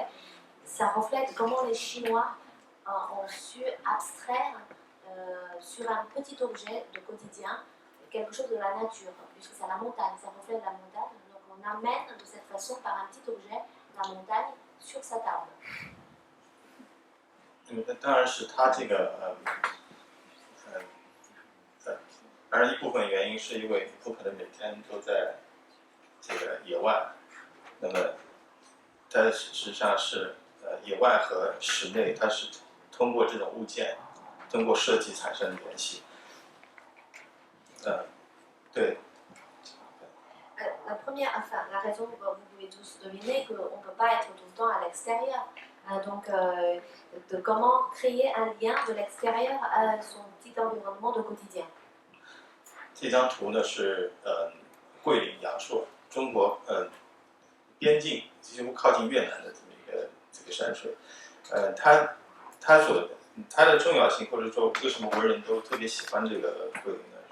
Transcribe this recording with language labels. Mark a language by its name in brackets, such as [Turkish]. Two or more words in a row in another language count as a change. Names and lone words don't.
[French] Ça reflète comment les Chinois ont su abstraire sur un petit objet de quotidien quelque chose de la nature, puisque c'est la montagne, ça reflète la montagne. Donc on amène de cette façon, par un petit objet, la montagne sur sa table. [Chinese] 当然是它这个当然一部分原因是因为不可能每天都在这个野外，那么它实际上是野外和室内，它是通过这种物件，通过设计产生联系。对。 [French] La première, enfin, la raison, vous pouvez tous deviner qu'on ne peut pas être tout le temps à l'extérieur. Donc, de comment créer un lien de l'extérieur à son petit environnement de quotidien. [Chinese] 这张图呢是桂林阳朔，中国边境几乎靠近越南的这么一个山水。它的重要性，或者说为什么文人都特别喜欢这个桂林呢？